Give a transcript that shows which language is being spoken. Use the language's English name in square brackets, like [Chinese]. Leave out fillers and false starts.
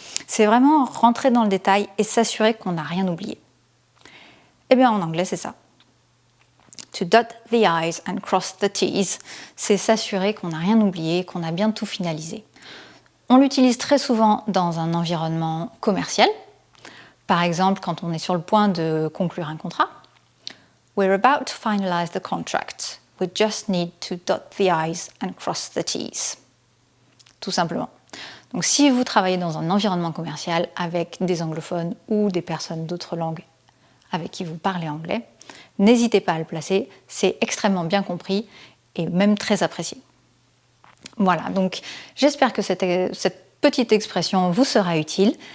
[French] C'est vraiment rentrer dans le détail et s'assurer qu'on n'a rien oublié. Eh bien en anglais c'est ça. [English] To dot the I's and cross the T's, [French] c'est s'assurer qu'on n'a rien oublié, qu'on a bien tout finalisé. On l'utilise très souvent dans un environnement commercial. Par exemple, quand on est sur le point de conclure un contrat. [English] We're about to finalize the contract. We just need to dot the I's and cross the T's. [French] Tout simplement. Donc si vous travaillez dans un environnement commercial avec des anglophones ou des personnes d'autres langues avec qui vous parlez anglais, n'hésitez pas à le placer, c'est extrêmement bien compris et même très apprécié. Voilà, donc j'espère que cette petite expression vous sera utile.